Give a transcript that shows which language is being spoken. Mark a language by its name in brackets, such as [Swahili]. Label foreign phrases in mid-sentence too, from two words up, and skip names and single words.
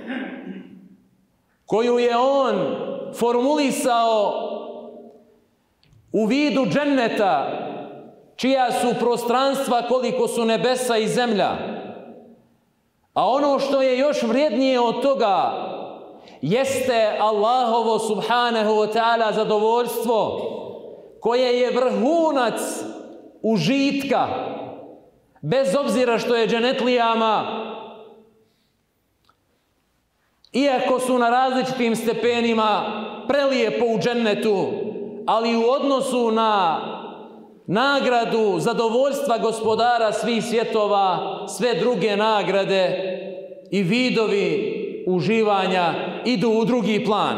[Bosnian] koju je on formulisao u vidu dženneta, čija su prostranstva koliko su nebesa i zemlja. A ono što je još vrijednije od toga jeste Allahovo [Arabic] سبحانه وتعالى [Bosnian] zadovoljstvo, koje je vrhunac užitka, bez obzira što je dženetlijama, iako su na različitim stepenima, prelijepo u džennetu, ali u odnosu na nagradu zadovoljstva gospodara svih svjetova, sve druge nagrade i vidovi uživanja idu u drugi plan.